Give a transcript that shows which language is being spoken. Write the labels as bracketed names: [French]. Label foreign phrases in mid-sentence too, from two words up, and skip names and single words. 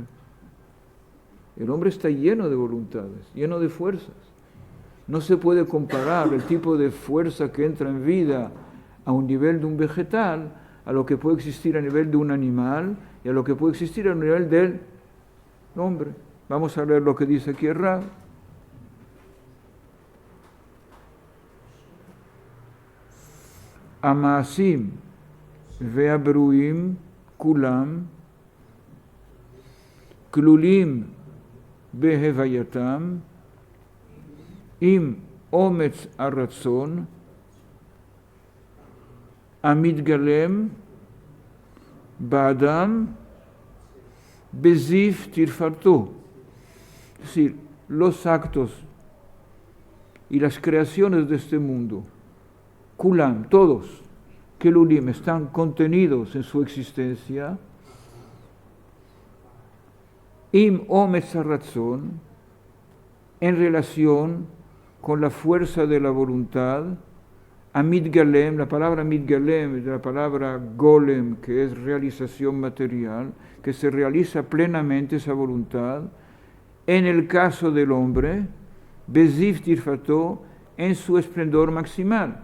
[Spanish] El hombre está lleno de voluntades, lleno de fuerzas. No se puede comparar el tipo de fuerza que entra en vida a un nivel de un vegetal a lo que puede existir a nivel de un animal y a lo que puede existir a nivel del hombre. Vamos a leer lo que dice aquí Rab. [Hebrew] המעשים והברואים כולם כלולים בהווייתם עם אומץ הרצון המתגלם באדם בזיו תפארתו. [Spanish] Es decir, los actos y las creaciones de este mundo, kulam, todos, kelulim, están contenidos en su existencia, [Hebrew] עם אומץ הרצון, [Spanish] en relación con la fuerza de la voluntad, a mitgalem, la palabra mitgalem es la palabra golem, que es realización material, que se realiza plenamente esa voluntad, en el caso del hombre, [Hebrew] בזיו תפארתו, [Spanish] en su esplendor maximal.